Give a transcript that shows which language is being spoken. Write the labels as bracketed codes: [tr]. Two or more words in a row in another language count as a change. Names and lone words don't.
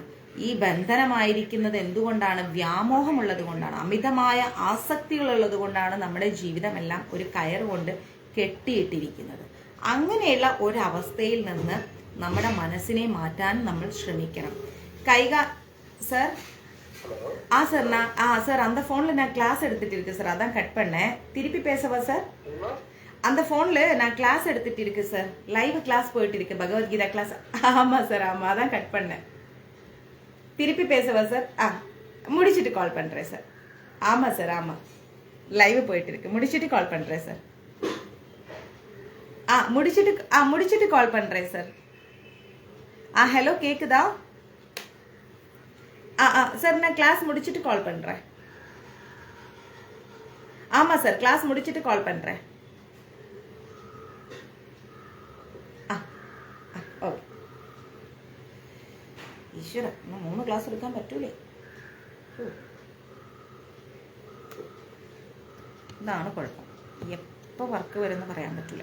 [ml] ഈ ബന്ധനമായിരിക്കുന്നത് എന്തുകൊണ്ടാണ്? വ്യാമോഹമുള്ളത് കൊണ്ടാണ്, അമിതമായ ആസക്തികളുള്ളത് കൊണ്ടാണ് നമ്മുടെ ജീവിതമെല്ലാം ഒരു കയർ കൊണ്ട് കെട്ടിയിട്ടിരിക്കുന്നത്. അങ്ങനെയുള്ള ഒരവസ്ഥയിൽ നിന്ന് നമ്മുടെ മനസ്സിനെ മാറ്റാൻ നമ്മൾ ശ്രമിക്കണം. [ta] സർ சார் அந்த ஃபோன்ல நான் கிளாஸ் எடுத்துட்டு இருக்கு சார், அதான் கட் பண்ணேன். திருப்பி பேசவா சார்? அந்த ஃபோன்ல நான் கிளாஸ் எடுத்துட்டு இருக்கு சார், [en] live class [ta] போயிட்டு இருக்கு, பகவத்கீதா கிளாஸ். ஆமா சார், ஆமா, அதான் கட் பண்ணேன். திருப்பி பேசவா சார்? முடிச்சிட்டு கால் பண்றேன் சார். ஆமா சார், ஆமா, லைவ் போயிட்டு இருக்கு, முடிச்சிட்டு கால் பண்றேன் சார். முடிச்சிட்டு கால் பண்றேன் சார். ஹலோ, கேக்குதா? சார், நான் கிளாஸ் முடிச்சிட்டு கால் பண்றேன். ஆமா சார், கிளாஸ் முடிச்சிட்டு கால் பண்றேன். [ml] ഓക്കെ. ഈശ്വര, 3 ക്ലാസ് എടുക്കാൻ പറ്റൂലേ? ഇതാണ് കുഴപ്പം, എപ്പോൾ വർക്ക് വരുമെന്ന് പറയാൻ പറ്റില്ല.